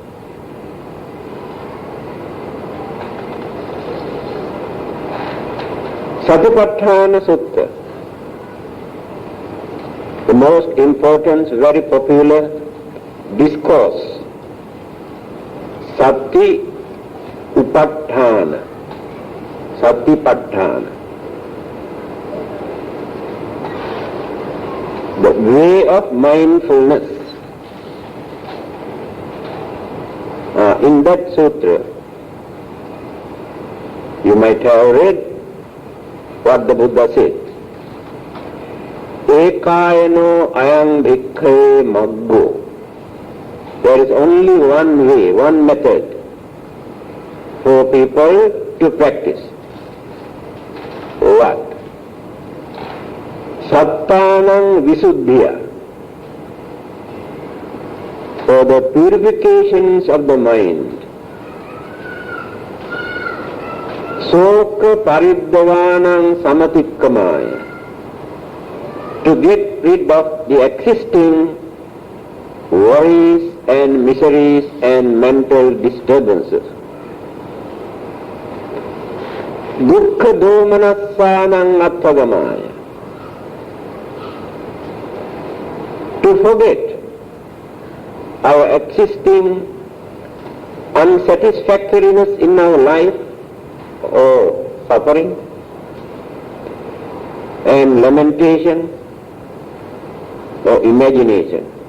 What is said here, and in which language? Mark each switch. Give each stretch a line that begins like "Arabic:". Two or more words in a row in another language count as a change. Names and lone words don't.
English: Satipatthana Sutta, the most important, very popular discourse,
Pali: Sati Upatthana,
English: Satipatthana, the way of mindfulness. In that sutra, you might have read what the Buddha said.
Pali: Ekayano ayam bhikkhe maggo.
English: There is only one way, one method for people to practice.
Pali: What? Sattanam visuddhya.
English: For the purifications of the mind.
Pali: Soka pariddavanam samatikkamaya.
English: To get rid of the existing worries and miseries and mental disturbances.
Pali: Dukkha domanassanam atthagamaya.
English: forget our existing unsatisfactoriness in our life or suffering and lamentation or imagination.